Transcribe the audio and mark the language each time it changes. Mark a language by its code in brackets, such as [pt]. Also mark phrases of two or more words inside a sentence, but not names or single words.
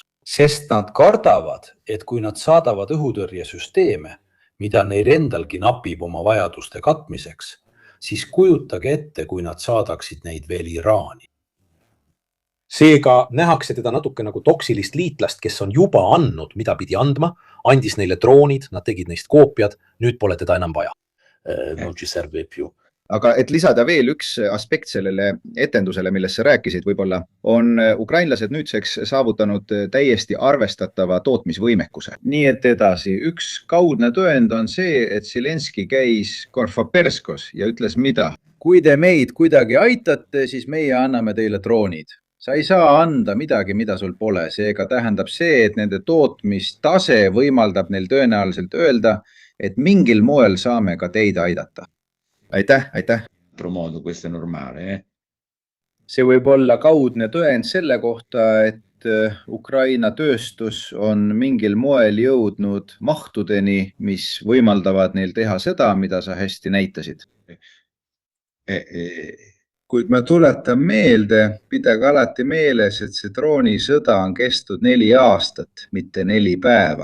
[et] Sest nad kardavad, et kui nad saadavad õhutõrjesüsteeme, mida neil endalgi napib oma vajaduste katmiseks, siis kujutage ette, kui nad saadaksid neid veel Iraani. Seega nähakse teda natuke nagu toksilist liitlast, kes on juba andnud, mida pidi andma, andis neile droonid, nad tegid neist koopiad, nüüd pole teda enam vaja. [it] Non ci serve più. [et] Aga et lisada veel üks aspekt sellele etendusele, millest sa rääkisid võib-olla, on ukrainlased nüüdseks saavutanud täiesti arvestatava tootmisvõimekuse. Nii et edasi, üks kaudne tõend on see, et Zelenski käis Korfoperskos ja ütles mida? Kui te meid kuidagi aitate, siis meie anname teile droonid. Sa ei saa anda midagi, mida sul pole. Seega tähendab see, et nende tootmistase võimaldab neil tõenäoliselt öelda, et mingil moel saame ka teid aidata. Aitäh. [it] Promodo questo è normale. [et] See võib olla kaudne tõend selle kohta, et Ukraina tööstus on mingil moel jõudnud mahtudeni, mis võimaldavad neil teha seda, mida sa hästi näitasid. Kuid ma tuletan meelde, pidage alati meeles, et see droonisõda on kestnud 4 aastat, mitte 4 päeva.